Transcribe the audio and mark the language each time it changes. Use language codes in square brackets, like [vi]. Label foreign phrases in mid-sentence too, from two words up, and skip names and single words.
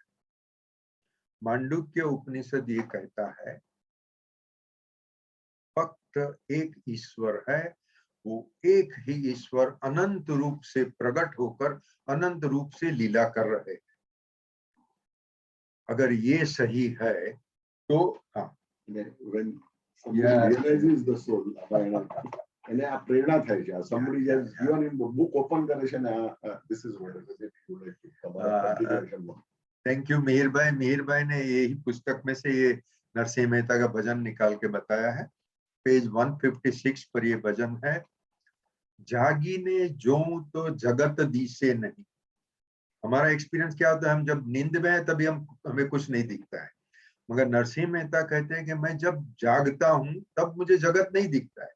[hi] मांडुक्य उपनिषद ये कहता है फक्त एक ईश्वर है, वो एक ही ईश्वर अनंत रूप से प्रकट होकर अनंत रूप से लीला कर रहे हैं। अगर ये सही है तो हाँ, [en] when somebody realizes the soul, [gu] એને આ પ્રેરણા થાય છે. [en] Somebody has given him the book, open [gu] કરે છે ને [en] this is what it is. You would like to તમારા continuation. thank you [hi] मिहिर भाई। मिहिर भाई ने यही पुस्तक में से ये नरसिंह मेहता का भजन निकाल के बताया है। पेज 156 पर ये भजन है। [gu] જાગી ને જો તો જગત દિસે નહીં। [hi] हमारा एक्सपीरियंस क्या होता है, हम जब नींद में है तभी हमें कुछ नहीं दिखता है, मगर नरसिंह मेहता कहते हैं कि मैं जब जागता हूं तब मुझे जगत नहीं दिखता है।